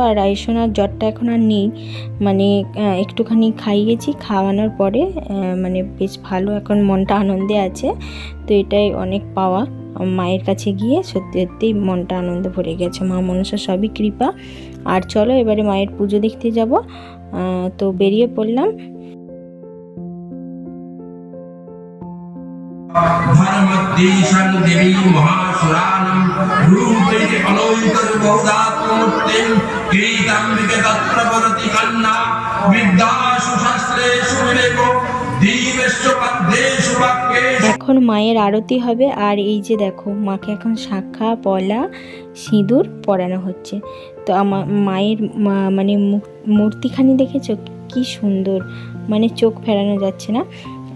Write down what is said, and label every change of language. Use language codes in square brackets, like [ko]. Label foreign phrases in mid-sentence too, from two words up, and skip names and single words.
[bn] আর রাইসোনার জ্বরটা এখন আর নেই, মানে একটুখানি খাইয়েছি, খাওয়ানোর পরে মানে বেশ ভালো, এখন মনটা আনন্দে আছে। তো এটাই অনেক পাওয়া, মায়ের কাছে গিয়ে সত্যি সত্যিই মনটা আনন্দ ভরে গেছে। মা মনসা সবই কৃপা। আর চলো এবারে মায়ের পুজো দেখতে যাব। তো বেরিয়ে পড়লাম। [sa] धर्मद्देशं देवी महासुरानं रूपे अलौकिकबहुधात्ममूर्तिं कीर्तम्बिके तत्र वरति कन्या विद्यासु शास्त्रेषु विवेको दीवेषु पद्येषु वाक्येषु। [bn] এখন মায়ের আরতি হবে। আর এই যে দেখো মাকে এখন শাঁখা পলা সিঁদুর পরানো হচ্ছে। তো আমার মায়ের মানে মূর্তিখানি দেখেছো কি সুন্দর, মানে চোখ ফেরানো যাচ্ছে না।